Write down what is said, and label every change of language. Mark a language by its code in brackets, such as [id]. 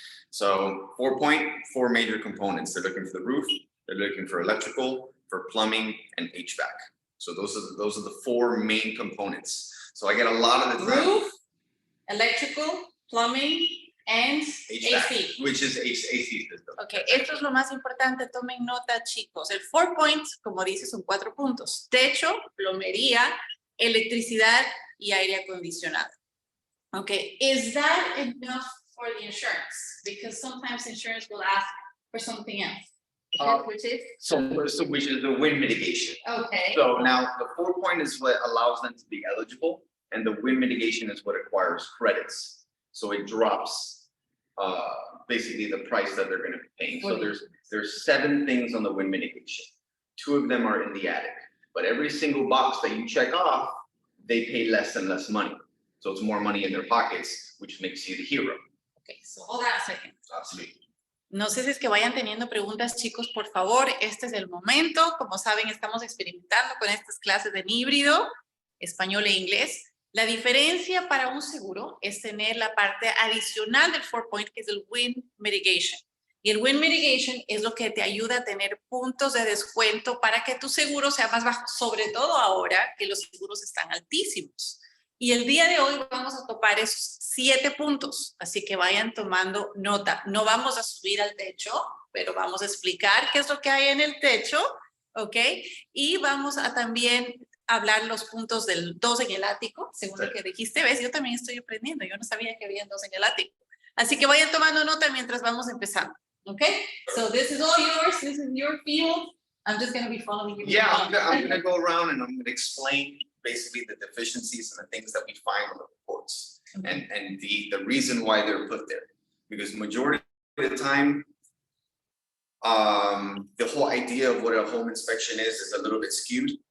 [en] So 4-point, 4 major components. They're looking for the roof, they're looking for electrical, for plumbing, and HVAC. So those are the 4 main components. So I get a lot of the time. Roof, electrical, plumbing, and AC. Which is AC system. [es] Ok, esto es lo más importante, tomen nota, chicos. El 4 points, como dice, son 4 puntos. Techo, plomería, electricidad y aire acondicionado. [en] Okay, is that enough for the insurance? Because sometimes insurance will ask for something else. Which is? So which is the wind mitigation. Okay. So now the 4-point is what allows them to be eligible, and the wind mitigation is what acquires credits. So it drops basically the price that they're going to be paying. So there's 7 things on the wind mitigation. 2 of them are in the attic, but every single box that you check off, they pay less and less money. So it's more money in their pockets, which makes you the hero. Okay, so hold on a second. Absolutely. [es] No sé si es que vayan teniendo preguntas, chicos, por favor, este es el momento. Como saben, estamos experimentando con estas clases en híbrido, español e inglés. La diferencia para un seguro es tener la parte adicional del 4-point, que es el wind mitigation. Y el wind mitigation es lo que te ayuda a tener puntos de descuento para que tu seguro sea más bajo, sobre todo ahora que los seguros están altísimos. Y el día de hoy vamos a topar esos 7 puntos, así que vayan tomando nota. No vamos a subir al techo, pero vamos a explicar qué es lo que hay en el techo, ¿ok? Y vamos a también hablar los puntos del 2 en el ático, según lo que dijiste. ¿Ves? Yo también estoy aprendiendo, yo no sabía que había 2 en el ático. Así que vayan tomando nota mientras vamos empezando, ¿ok? [en] So this is all yours, this is your field. I'm just going to be following you. Yeah, I'm going to go around and I'm going to explain basically the deficiencies and the things that we find on the reports, and the reason why they're put there. Because majority of the time, the whole idea of what a home inspection is a little bit skewed.